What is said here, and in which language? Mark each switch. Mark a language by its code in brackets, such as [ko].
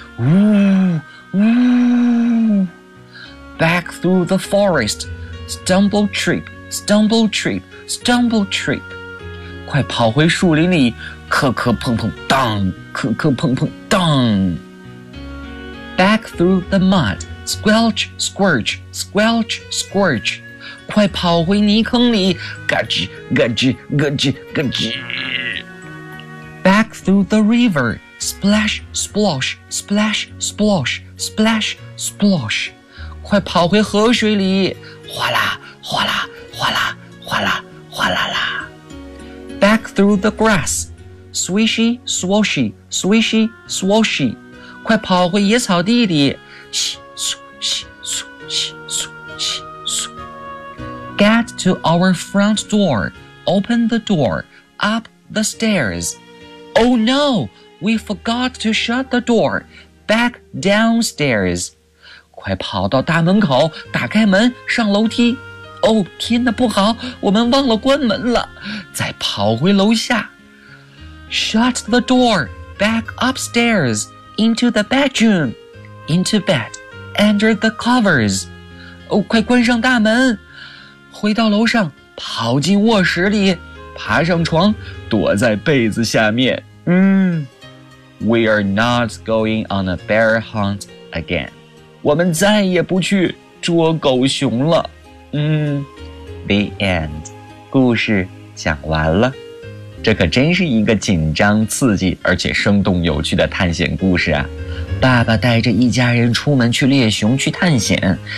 [en] 呜呜，Back through the forest, stumble trip, stumble trip, stumble trip， [zh] 快跑回树林里，磕磕碰碰当，磕磕碰碰当。 [en] Back through the mud, squelch, squirch, squelch, squirch， [zh] 快跑回泥坑里，嘎吱嘎吱嘎吱嘎吱。 [en] Back through the river, splash, splosh, splash, splosh, splash, splosh. [zh] 快跑回河水里，哗啦哗啦哗啦哗啦哗啦啦。 [en] Back through the grass, swishy, swoshy, swishy, swoshy. [zh] 快跑回野草地里，嘘嘘嘘嘘嘘嘘嘘。 [en] Get to our front door, open the door, up the stairs. Oh no, we forgot to shut the door. Back downstairs. [zh] 快跑到大门口，打开门，上楼梯。 Oh, 天哪，不好，我们忘了关门了。再跑回楼下。 [en] Shut the door. Back upstairs. into the bedroom, into bed, under the covers. [zh] 哦，快关上大门，回到楼上，跑进卧室里，爬上床，躲在被子下面。 [en] We are not going on a bear hunt again. [zh] 我们再也不去捉狗熊了。 [en] The end. [zh] 故事讲完了。这可真是一个紧张、刺激，而且生动有趣的探险故事啊！爸爸带着一家人出门去猎熊、去探险。